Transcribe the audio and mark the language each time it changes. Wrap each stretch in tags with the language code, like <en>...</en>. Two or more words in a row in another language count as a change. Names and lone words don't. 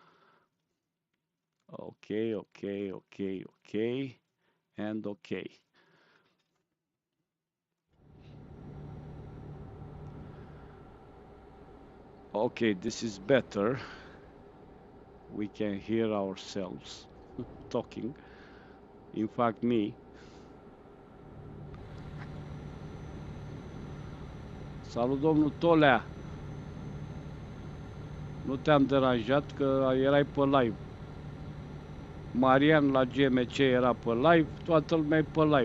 <en>Okay, okay, okay, okay, and okay. Okay, this is better. We can hear ourselves talking. In fact, me.</en> <ro>Salut, domnul Tolea! Nu te-am deranjat că erai pe live. Marian la GMC era pe live, toată lumea e pe live.</ro>